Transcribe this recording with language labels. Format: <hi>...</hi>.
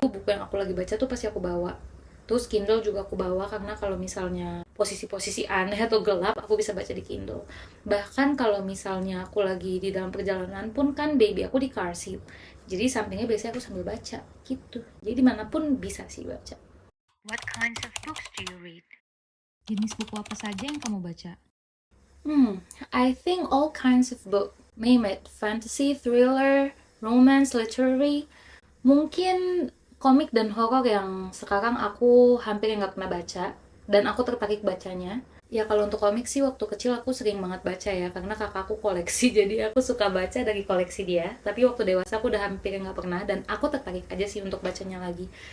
<id>Buku yang aku lagi baca tuh pasti aku bawa. Terus Kindle juga aku bawa karena kalau misalnya posisi-posisi aneh atau gelap, aku bisa baca di Kindle. Bahkan kalau misalnya aku lagi di dalam perjalanan pun kan baby aku di car seat. Jadi sampingnya biasanya aku sambil baca gitu. Jadi dimanapun bisa sih baca.</id> <en>What kinds of books do you read?</en> <id>Jenis buku apa saja yang kamu baca?</id> <en>I think all kinds of book. Name it. Fantasy, thriller, romance, literary.</en> <id>Mungkin komik dan horor yang sekarang aku hampir nggak pernah baca dan aku tertarik bacanya. Ya kalau untuk komik sih waktu kecil aku sering banget baca ya karena kakakku koleksi jadi aku suka baca dari koleksi dia. Tapi waktu dewasa aku udah hampir nggak pernah dan aku tertarik aja sih untuk bacanya lagi.</id>